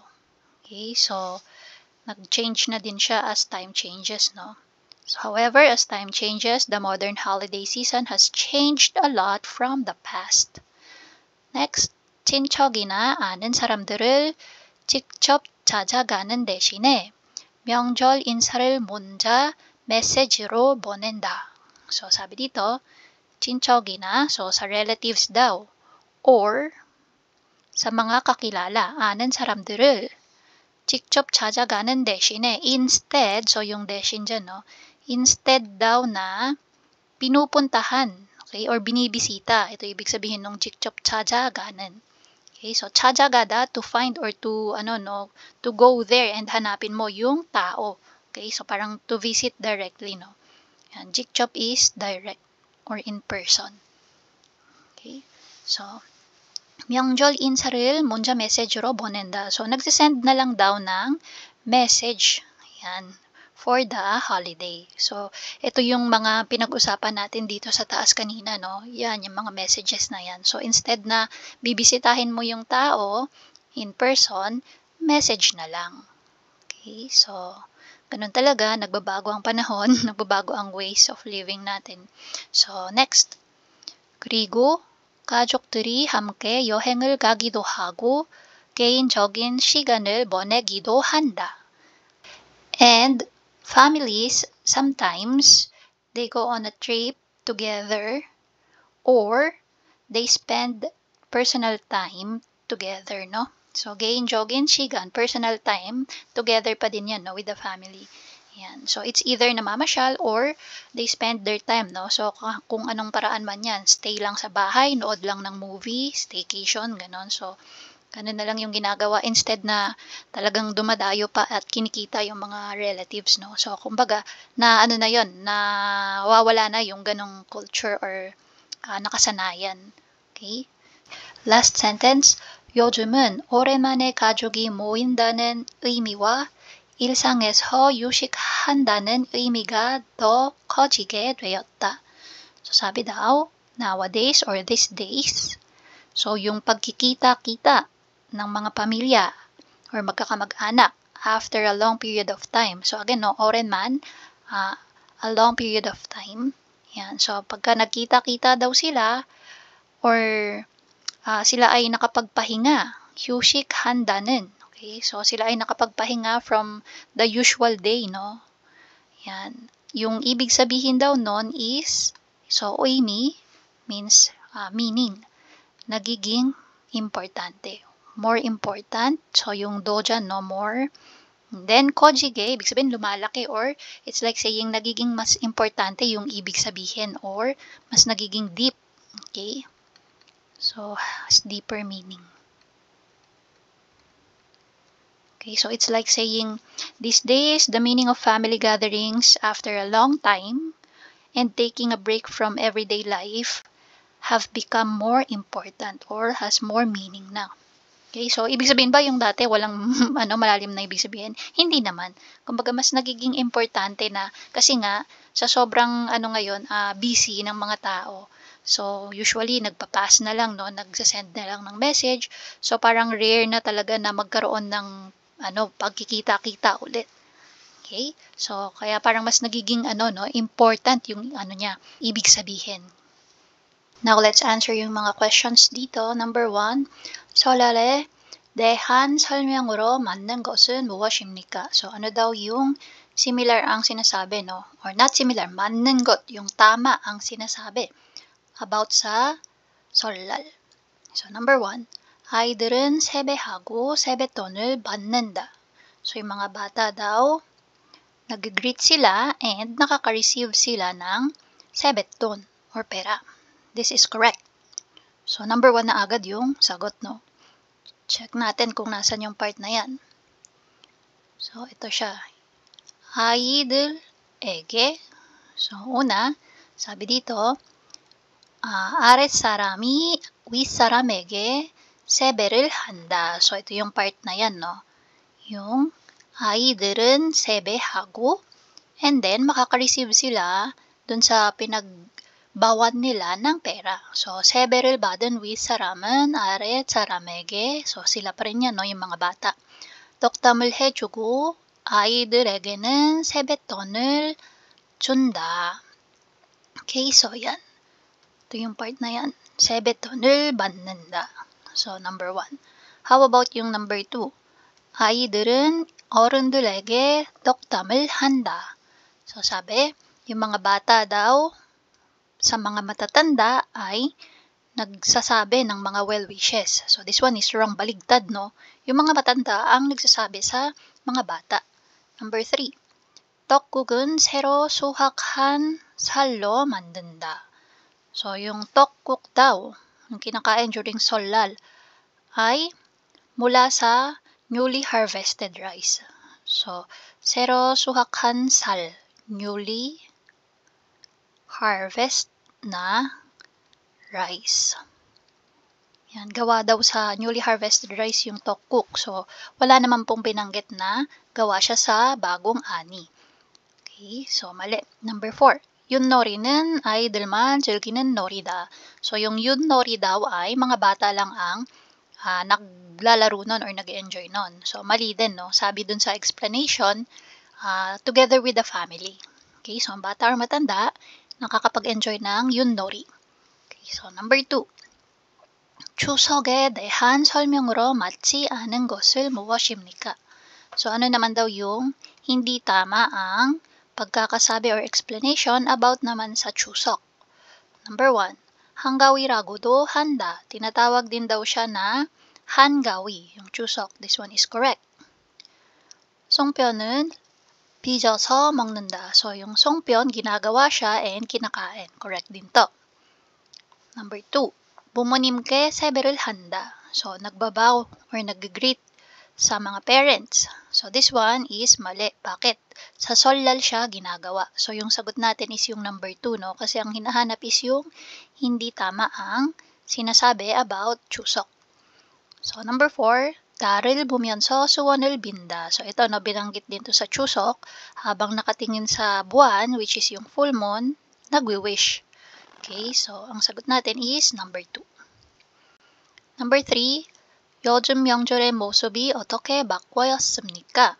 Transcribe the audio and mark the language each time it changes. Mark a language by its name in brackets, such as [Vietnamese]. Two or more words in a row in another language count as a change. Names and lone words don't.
[Filipino] Okay, so, nag-change na din siya [English] as time changes, [Filipino] no. [English] So, however, as time changes, the modern holiday season has changed a lot from the past. Next, [Korean] 친척이나 아는 사람들을 직접 찾아가는 대신에 명절 인사를 문자, 메시지로 보낸다. [Filipino] So, sabi dito, 친척이나, so sa relatives daw, or sa mga kakilala, [Korean] a는 사람들을 직접 찾아가는 대신에, instead, [Filipino] so yung 대신 dyan, no? Instead daw na pinupuntahan, okay, or binibisita. Ito ibig sabihin ng [Korean] 직접 찾아가는. [Filipino] Okay, so 찾아가다, [English] to find or to, to go there and [Filipino] hanapin mo yung tao. [English] Okay, so parang to visit directly, no? Yan, 직접 is direct or in person. [Korean] Okay, so 명절 인사를 먼저 메시지로 보낸다. [Filipino] So, nagsisend na lang daw ng message. Yan, [English] for the holiday. So, [Filipino] ito yung mga pinag-usapan natin dito sa taas kanina, no? Yan, yung mga messages na yan. So, instead na bibisitahin mo yung tao [English] in person, [Filipino] message na lang. Okay, so, ganun talaga, nagbabago ang panahon, nagbabago ang [English] ways of living [Filipino] natin. [English] So, next. [Korean] 그리고 가족들이 함께 여행을 가기도 하고 개인적인 시간을 보내기도 한다. [English] And families, sometimes they go on a trip together or they spend personal time together, no? So, [Korean] 개인적인 시간, [English] personal time, together [Filipino] pa din yan, [English] no, with the family. Yan. So, it's either namamasyal or they spend their time, no? So, [Filipino] kung anong paraan man yan, stay lang sa bahay, nood lang ng movie, staycation, ganon. So, ganun na lang yung ginagawa instead na talagang dumadayo pa at kinikita yung mga relatives, no? So, kumbaga, na ano na yon, na wawala na yung ganong culture or nakasanayan. [English] Okay? Last sentence, [Korean] 요즘은 오랜만에 가족이 모인다는 의미와 일상에서 유식한다는 의미가 더 커지게 되었다. [Filipino] So, sabi daw, [English] nowadays or these days, so [Filipino] yung pagkikita-kita ng mga pamilya [English] or magkakamag-anak after a long period of time. So, again, no, orenman, a long period of time. [Filipino] Yan. So, pagka nagkita-kita daw sila or sila ay nakapagpahinga, 휴식한다는. Okay, so sila ay nakapagpahinga from the usual day, no? Yan. Yung ibig sabihin daw nun is, so 의미 [English] means meaning. [Filipino] Nagiging importante. [English] More important. [Filipino] So yung do dyan, no? More. Then kojige, ibig sabihin lumalaki or [English] it's like saying [Filipino] nagiging mas importante yung ibig sabihin or mas nagiging deep. Okay? [English] So, has deeper meaning. Okay, so it's like saying, these days, the meaning of family gatherings after a long time and taking a break from everyday life have become more important or has more meaning now. [Filipino] Okay, so ibig sabihin ba yung dati walang malalim na ibig sabihin? Hindi naman. Kumbaga mas nagiging importante na kasi nga sa sobrang ngayon, busy ng mga tao. So usually nagpa-pass na lang, no, nagse-send na lang ng message. So parang rare na talaga na magkaroon ng pagkikita-kita ulit. Okay? So kaya parang mas nagiging important yung niya, ibig sabihin. [English] Now let's answer [Filipino] yung mga [English] questions dito. Number 1, [Korean] 설날에 대한 설명으로 맞는 것은 무엇입니까? [Filipino] So ano daw yung similar ang sinasabi, no? [English] Or not similar, [Korean] 맞는 것, [Filipino] yung tama ang sinasabi about sa 설날. [English] So number 1, [Korean] 아이들은 세배하고 세뱃돈을 받는다. [Filipino] So yung mga bata daw, nag-greet sila and nakaka-receive sila ng 세뱃돈 or pera. [English] This is correct. So number 1 [Filipino] na agad yung sagot, [English] no? [Filipino] Check natin kung nasan yung part na yan. So ito siya. 아이들에게. So una, sabi dito, [Korean] 아랫사람이 윗사람에게 세배를 한다. [Filipino] So, ito yung part na yan, no? Yung [Korean] 아이들은 세배하고 [Filipino] and then makaka-receive sila dun sa pinagbawan nila ng pera. So, [Korean] 세배를 받은 윗사람은 아랫사람에게, [Filipino] so sila pa rin yan, no? Yung mga bata. [Korean] 덕담을 해주고 아이들에게는 세뱃돈을 준다. [Filipino] Okay, so yan. Ito yung part na yan. [Korean] 세뱃돈을 받는다. [English] So, number 1. How about yung number 2? [Korean] 아이들은 어른들에게 덕담을 한다. [Filipino] So, sabi, yung mga bata daw, sa mga matatanda ay nagsasabi ng mga [English] well wishes. So this one is wrong, [Filipino] baligtad, no? Yung mga matanda ang nagsasabi sa mga bata. [English] Number 3. [Korean] 떡국은 새로 수확한 살로 만든다. [Filipino] So yung 떡국 daw, yung kinakain during solal, ay mula sa [English] newly harvested rice. [Korean] So 새로 수확한 살, [English] newly harvest na rice. [Filipino] Yan, gawa daw sa [English] newly harvested rice [Filipino] yung tokkuk. So, wala naman pong binanggit na gawa siya sa bagong ani. Okay, so mali. Number 4. [Korean] 윷놀이는 아이들만 즐기는 놀이다. [Filipino] So, yung 윷놀이 daw ay mga bata lang ang naglalaro nun or nag-enjoy nun. So, mali din, no? Sabi dun sa explanation, [English] together with the family. [Filipino] Okay, so ang bata or matanda, nakakapag-enjoy ng 윷놀이. [English] Okay, so number 2. [Korean] 추석에 대한 설명으로 맞지 않은 것을 무엇입니까? [Filipino] So, ano naman daw yung hindi tama ang pagkakasabi or explanation about naman sa Chuseok? [English] Number 1. [Korean] 한가위라고도 한다. [Filipino] Tinatawag din daw siya na 한가위, yung Chuseok. [English] This one is correct. [Korean] 송편은 빚어서 먹는다. [Filipino] So, yung 송편, ginagawa siya and kinakain. Correct din to. Number 2. [Korean] 부모님께 세배를 한다. [Filipino] So, nagbabaw or nag-greet sa mga parents. So, [English] this one is [Filipino] mali. Bakit? Sa solal siya ginagawa. So, yung sagot natin is yung number 2, no? Kasi ang hinahanap is yung hindi tama ang sinasabi about Chuseok. [English] So, number 4, [Korean] 달을 보면서 소원을 빈다. [Filipino] So, ito, no, binanggit din to sa Chuseok. Habang nakatingin sa buwan, [English] which is [Filipino] yung [English] full moon, [Filipino] nagwi-wish. Okay, so ang sagot natin is number 2. Number 3, [Korean] 요즘 명절의 모습이 어떻게 바뀌었습니까?